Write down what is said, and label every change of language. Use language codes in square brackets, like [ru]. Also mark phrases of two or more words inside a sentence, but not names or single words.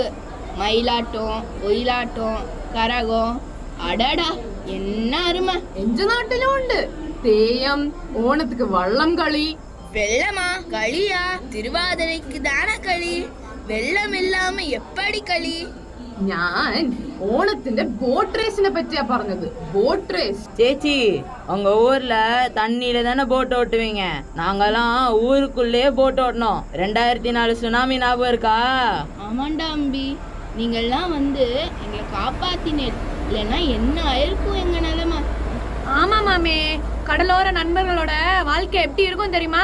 [ta] மயிலாட்டம், ஒயிலாட்டம், கரகம், அடடா என்ன அருமை. எஞ்ச நாட்டிலும் உண்டு தேயம், ஓணத்துக்கு வள்ளம் களி. வெள்ளமா களியா? திருவாதிரைக்கு தானே களி. வெள்ளம் இல்லாம எப்படி களி? [ml] ഞാൻ ഓണത്തിന്റെ [en] boat raceine [ml] പറ്റിയാ പറഞ്ഞത്. [en] boat race. [ta] சேச்சி, உங்க ஊர்ல தண்ணியில தானே போட் ஓட்டுவீங்க. நாங்கெல்லாம் ஊருக்குள்ளே போட் ஓட்டணும். 2004 சுனாமி ஞாபகம் இருக்கா? ஆமாண்டா அம்பி, நீங்கெல்லாம் வந்து எங்களை காப்பாத்தினீர். இல்லைன்னா என்ன ஆயிருக்கும் எங்க நிலைமை. ஆமா மாமே, கடலோர நண்பர்களோட வாழ்க்கை எப்படி இருக்கும் தெரியுமா?